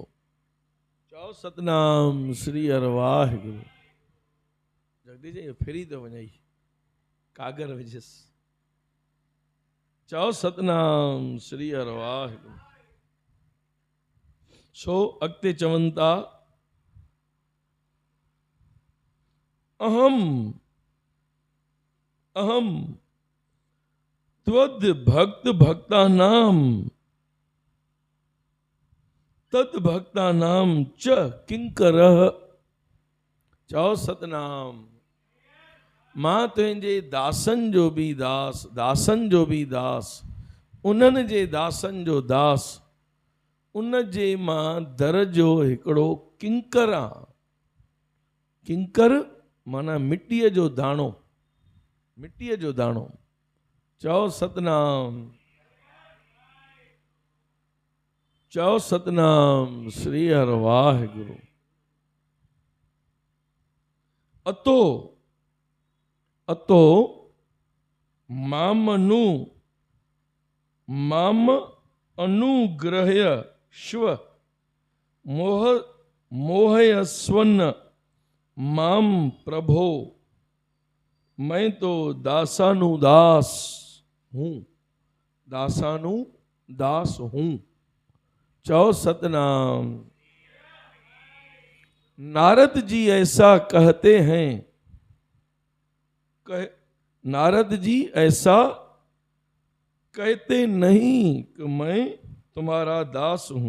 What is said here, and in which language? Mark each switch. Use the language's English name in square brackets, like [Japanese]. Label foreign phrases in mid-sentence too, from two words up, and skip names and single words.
[Sindhi] चओ सतनाम श्री हर वाहिगुरु। जगदीश जी फिरी थो वञे, कागर विझस। चओ सतनाम श्री हर वाहिगुरु। सो अॻिते चवनि था, [Sanskrit] अहम अहम त्वद भक्त भक्तानाम तद भक्तानाम च किंकरः। [Sindhi] चओ सतनाम, मां तुंहिंजे दासनि जो बि दास, दासनि जो बि दास, उन्हनि जे दासनि जो दास, उन जे मां दर जो हिकिड़ो किंकर आहियां। किंकर माना मिटीअ जो दाणो, मिटीअ जो दाणो। चओ सतनाम, चओ सतनाम श्री हर वाहिगुरु। [Sanskrit] अतो अतो मामनु माम अनुग्रह्य श्व मोह मोहयस्वन माम प्रभो। [Hindi] मैं तो दासानुदास हूँ, दासानुदास हूँ। [Sindhi] चौ सतनाम। [Hindi] नारद जी ऐसा कहते हैं, नारद जी ऐसा कहते नहीं कि मैं तुम्हारा दास हूँ।